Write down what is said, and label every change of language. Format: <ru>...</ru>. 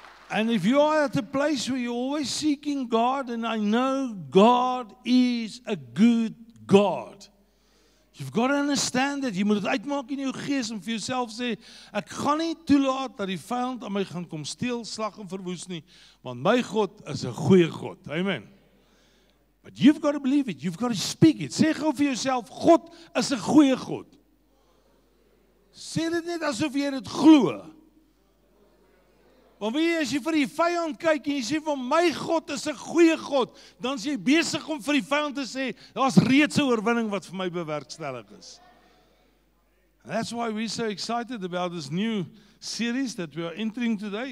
<en>And if you are at a place where you're always seeking God, and I know God is a good God. You've got to understand that.</en> <af>Jy moet dit uitmaak in jou gees en vir jouself sê, ek gaan nie toelaat dat die vyand aan my gaan kom steel, slag en verwoes nie, want my God is 'n goeie God. Amen.</af> <en>But you've got to believe it. You've got to speak it.</en> <af>Sê gou vir jouself, God is 'n goeie God. Sê dit net asof jy dit glo. Want as jy vir die vyand kyk en jy sê van my God is 'n goeie God, dan is jy besig om vir die vyand te sê, daar's reeds 'n oorwinning wat vir my bewerkstellig is.</af> <en>And that's why we're so excited about this new series that we are entering today.</en>